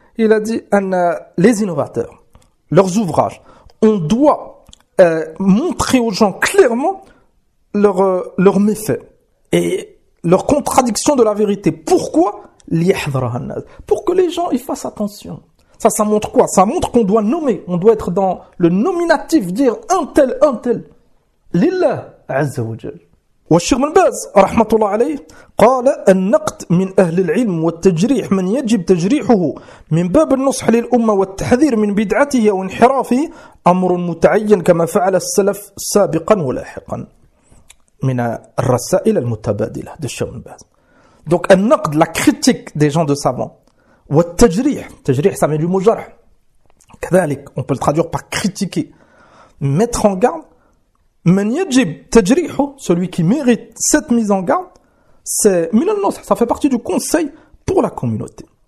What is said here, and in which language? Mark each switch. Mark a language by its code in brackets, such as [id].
[fr] Il a dit, les innovateurs, leurs ouvrages, on doit montrer aux gens clairement leurs méfaits et leur contradiction de la vérité. Pourquoi? Pour que les gens y fassent attention. Ça montre quoi? Ça montre qu'on doit nommer, on doit être dans le nominatif, dire un tel. [ar] Lillah, Azza wa Jal. والشيخ بن باز رحمة الله عليه قال النقد من أهل العلم والتجريح من يجب تجريحه من باب النصح للأمة والتحذير من بدعته وانحرافه أمر متعين كما فعل السلف سابقا ولاحقا من الرسائل المتبادلة للشيخ بن باز. [fr] Donc النقد, la critique des gens de savants, والتجريح, تجريح ça vient du mot jarh, [ar] كذلك [fr] on peut le traduire par critiquer, mettre en garde. [ar] Man yajib tajrihu, [fr] celui qui mérite cette mise en garde, c'est [ar] min al-nasih, [fr] ça fait partie du conseil pour la communauté.